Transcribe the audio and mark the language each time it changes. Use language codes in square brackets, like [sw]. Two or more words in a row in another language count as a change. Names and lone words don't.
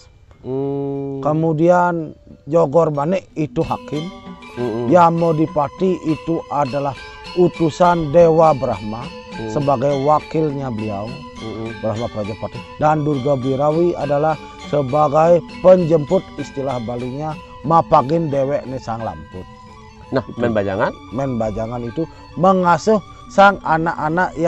[id] Kemudian Jogor Manik itu hakim. Yamodipati itu adalah utusan Dewa Brahma sebagai wakilnya beliau, Brahma Prajapati. Dan Durga Birawi adalah sebagai penjemput, istilah Balinya [ban] mapagin dewek ne sang lamput. [id] Nah, men bajangan itu mengasuh sang anak-anak yang